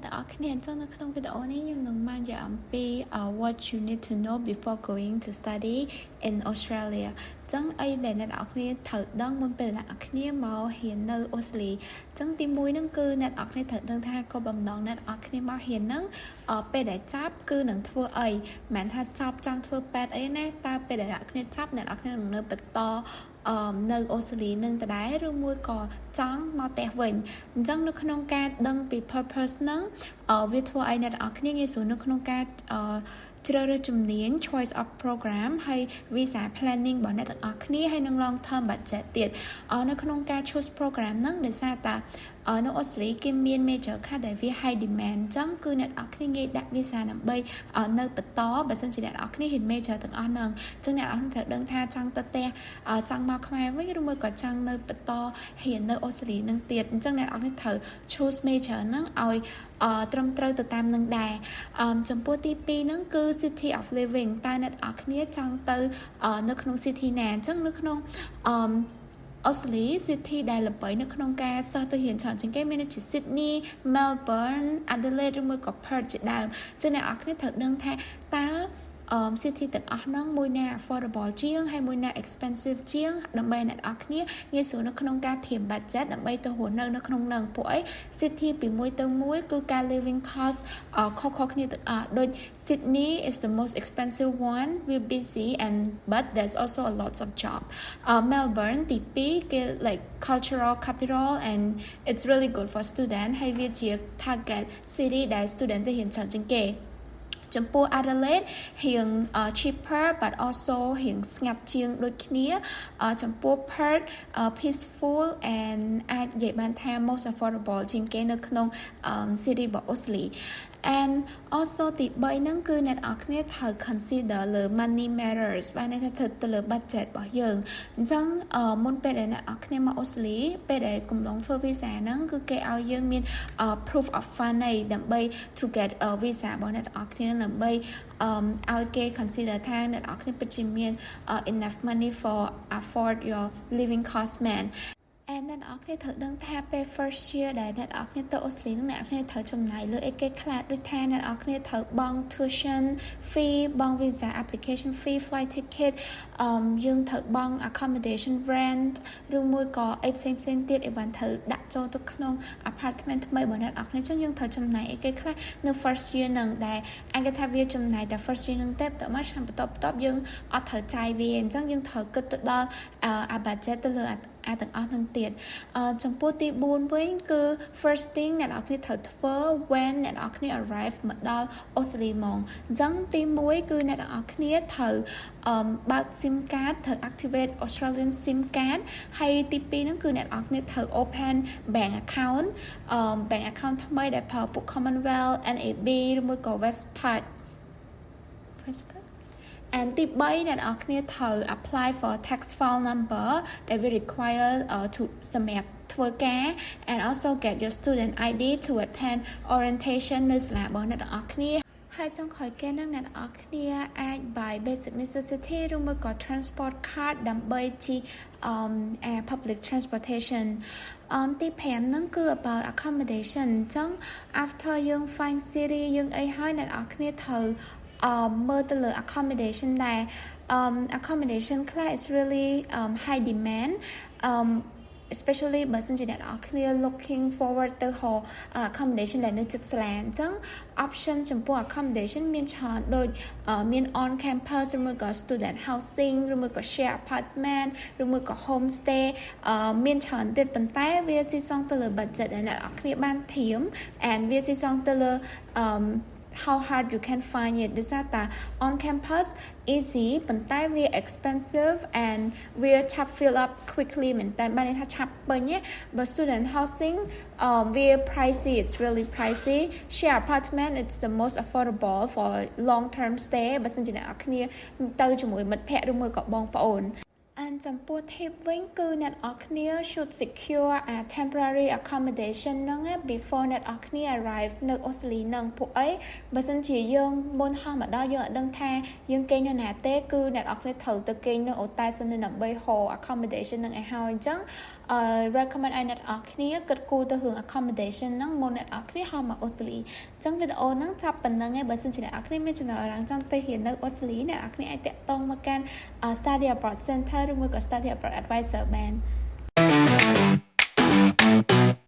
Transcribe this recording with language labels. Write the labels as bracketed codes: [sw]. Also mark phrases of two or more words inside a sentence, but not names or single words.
[km] គ្នាអញ្ចឹងនៅក្នុងវីដេអូនេះខ្ញុំនឹងបាននិយាយអំពី [en] what you need to know before going to study in Australia [km] អញ្ចឹងអីដែលអ្នកនរគ្នាត្រូវដឹងមុនពេលអ្នកនរគ្នាមករៀននៅ អូស្ត្រាលីអញ្ចឹងទី1ហ្នឹងគឺអ្នកនរគ្នាត្រូវដឹងថាគោលបំណងអ្នកនរគ្នាមករៀនហ្នឹងពេលដែលចាប់គឺនឹងធ្វើអីមិន ថាចាប់ចង់ធ្វើពេទ្យអីណាតើពេលដែលអ្នកនរគ្នាចាប់អ្នកនរគ្នានឹងនៅបន្តនៅអូស្ត្រាលីនឹងដដែលឬមួយក៏ចង់មកផ្ទះវិញអញ្ចឹងនៅក្នុងការដឹងពី purpose ហ្នឹងវាធ្វើឲ្យអ្នកនរគ្នាងាយស្រួលនៅក្នុងការជ្រើសរើសជំនាញ [en] choice of program [km] ហើយ [en] visa planning [km] របស់អ្នកទាំងអស់គ្នាហើយនឹង [en] long term budget [km] ទៀតនៅក្នុងការ [en] choose program [km] ហ្នឹងដោយសារតែនៅអូស្ត្រាលីគេមាន major ខ្លះដែលវា [en] high demand [km] អញ្ចឹង គឺអ្នកទាំងអស់គ្នាងាយដាក់ visa ដើម្បីនៅបន្តបើសិនជាអ្នកទាំងអស់គ្នាហ៊ាន major ទាំងអស់ហ្នឹងអញ្ចឹងអ្នកទាំងអស់គ្នាត្រូវដឹងថាចង់ទៅផ្ទះ ចង់មកខ្មែរវិញឬមួយក៏ចង់នៅបន្តហ៊ាននៅអូស្ត្រាលីហ្នឹងទៀតអញ្ចឹងអ្នកទាំងអស់គ្នាត្រូវ [en] choose major [km] ហ្នឹងឲ្យត្រឹមត្រូវទៅតាមនឹងដែរចំពោះទី2ហ្នឹងគឺ [en] city of living [km] តើអ្នកនរគ្នាចង់ទៅនៅក្នុង city ណាអញ្ចឹងនៅក្នុងអូស្ត្រាលី city ដែលល្បីនៅក្នុងការសិស្សទៅរៀនច្រើនជាងគេមានដូចជា Sydney, Melbourne, Adelaide ឬមួយក៏ Perth ជាដើមចឹងអ្នកនរគ្នាត្រូវដឹងថាតើcity ទាំងអស់ ហ្នឹងមួយណា affordable ជាងហើយមួយណា expensive ជាងដើម្បីអ្នកនរគ្នាងាយស្រួលនៅក្នុងការធៀប budget ដើម្បីទៅរស់នៅក្នុងហ្នឹងពួកអី city ពីមួយទៅមួយគឺការ [en] living cost [km] ខុសគ្នាទាំងអស់ដូច [en] Sydney is the most expensive one we're busy and but there's also a lot of job Melbourne [km] ទី2គេ [en] like cultural capital and it's really good for student [km] ហើយវាជា [en] target city [km] ដែល student ទៅរៀនច្រើនជាងគេចំពោះ Adelaide រៀង [en] cheaper but also [km] រៀងស្ងាត់ជាងដូចគ្នាចំពោះ [en] Perth peaceful and [km] អាចនិយាយបានថា [en] most affordable [km] ជាងគេនៅក្នុង city របស់ [en] Australia and also [km] ទី3ហ្នឹងគឺអ្នកនរគ្នាត្រូវ consider លើ [en] money matters [km] បានន័យថាទៅលើ budget របស់យើងអញ្ចឹងមុនពេលដែលអ្នកនរគ្នាមកអូស្ត្រាលីពេលដែលកំឡុងធ្វើ visa ហ្នឹងគឺ គេឲ្យយើងមាន [en] proof of fund [km] ដើម្បី [en] to get a visa [km] របស់អ្នកនរគ្នាដើម្បីឲ្យគេ consider ថាអ្នកនរគ្នាពិតជាមាន [en] enough money for afford your living cost man and [km] អ្នកនរគ្នាត្រូវដឹងថាពេល [en] first year [km] ដែលអ្នកនរគ្នាទៅអូ ស្ត្រាលីនឹងអ្នកនរគ្នាត្រូវចំណាយលើអីគេខ្លះដូចថាអ្នកនរគ្នាត្រូវបង់ [en] tuition fee [km] បង់ [en] visa application fee flight ticket [km] យើងត្រូវបង់ [en] accommodation rent [km] ឬមួយក៏អីផ្សេងទៀត even ត្រូវដាក់ចូលទៅក្នុង apartment ថ្មីរបស់អ្នកនរគ្នាអញ្ចឹងយើងត្រូវចំណាយអីគេខ្លះនៅ [en] first year [km] នឹងដែលអាចថាវាចំណាយតែ first year នឹងទេតើមកឆ្នាំបន្ទាប់យើងអត់ត្រូវចាយវាអញ្ចឹងយើងត្រូវគិតទៅដល់ budget ទៅលើទាំងអស់នឹងទៀតចំពោះទី4វិញគឺ [en] first thing [km] អ្នកនរគ្នាត្រូវធ្វើ when អ្នកនរគ្នា arrive មកដល់អូស្ត្រាលីមកអញ្ចឹងទី1គឺអ្នកនរគ្នាត្រូវបើក [en] SIM card [km] ត្រូវ [en] activate Australian SIM card [km] ហើយទី2ហ្នឹងគឺអ្នកនរគ្នាត្រូវ [en] open bank account bank account [km] ថ្មីដែលប្រើពួក Commonwealth NAB ឬមួយក៏ Westpac [en] and [km] ទី3អ្នកនរគ្នាត្រូវ [en] apply for tax file number that will require to [km] សម្រាប់ធ្វើ ការ [en] and also get your student ID to attend orientation [km] នៅសាលារបស់អ្នកនរគ្នាហើយចុងក្រោយគេនឹងអ្នកនរគ្នាអាច [en] buy basic necessity [km] ឬមួយក៏ [en] transport card [km] ដើម្បីជិះ [en] public transportation [km] ទី5ហ្នឹងគឺ [en] about accommodation [km] អញ្ចឹង after យើង find city យើងអីហើយអ្នកនរគ្នាត្រូវ មើលទៅលើ accommodation ដែរ accommodation ខ្លះ [en] is really high demand [km] especially បើសិនជាអ្នកនរគ្នា [en] looking forward [km] ទៅ accommodation ដែលនៅជិតសាលាអញ្ចឹង option ចំពោះ accommodation មានច្រើនដូចមាន [en] on campus [km] ឬមួយក៏ [en] student housing [km] ឬមួយក៏ [en] share apartment [km] ឬមួយក៏ homestay មានច្រើនទៀតប៉ុន្តែវាស៊ី សងទៅលើ budget ដែលអ្នកនរគ្នាបានធៀម and វាស៊ីសងទៅលើ [en] how hard you can find it [km] ដោយសារតា [en] on campus easy [km] ប៉ុន្តែវា expensive and វា ឆាប់ [en] fill up quickly [km] មែនតើបានន័យថាឆាប់ ពេញទេបើ [en] student housing វា pricey it's really pricey share apartment it's the most affordable for long term stay [km] បើសិនជាអ្នកនរគ្នាទៅជាមួយមិត្តភ័ក្តិឬមួយក៏ បងប្អូនចំពោះ tip វិញគឺអ្នកនរគ្នា [en] should secure a temporary accommodation [km] ហ្នឹង before អ្នកនរគ្នា arrive នៅអូ ស្ត្រាលីហ្នឹងពួកអីបើសិនជាយើងមុនហោះមកដល់យើងអត់ដឹងថាយើងគេងនៅណាទេគឺអ្នកនរគ្នាត្រូវទៅគេងនៅអូតែសិនដើម្បី [en] hold accommodation [km] ហ្នឹងឲ្យហើយអញ្ចឹង recommend ឲ្យអ្នកនរគ្នាគិតគូរទៅរឿង accommodation ហ្នឹងមុនអ្នកនរគ្នាហៅមកអូស្ត្រាលីអញ្ចឹងវីដេអូហ្នឹងចាប់ប៉ុណ្្នឹងឯងបើសិនជាអ្នកនរគ្នាមានចំណុចអារម្មណ៍ចង់ទៅរៀននៅអូស្ត្រាលីអ្នកនរគ្នាអាចតាក់ទងមកកាន់ [en] study abroad center [km] ឬមួយក៏ [en] study abroad advisor [km] បាន